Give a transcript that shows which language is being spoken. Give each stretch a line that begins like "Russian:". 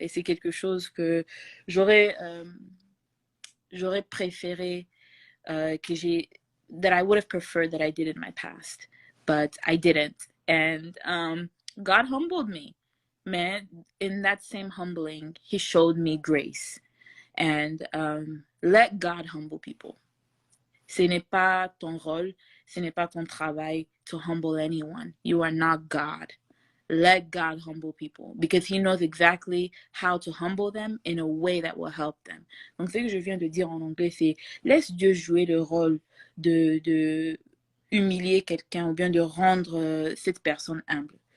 French: Et c'est quelque chose que j'aurais préféré
English: that I would have preferred that I did in my past, but I didn't. And God humbled me. Man, in that same humbling, he showed me grace. And let God humble people.
French: Ce n'est pas ton rôle, ce n'est pas ton travail
English: to humble anyone. You are not God. Let God humble people because he knows exactly how to humble them in a way that will help them.
French: Donc, ce que je viens de dire en anglais, c'est laisse Dieu jouer le rôle de humilier quelqu'un ou bien de rendre cette personne humble.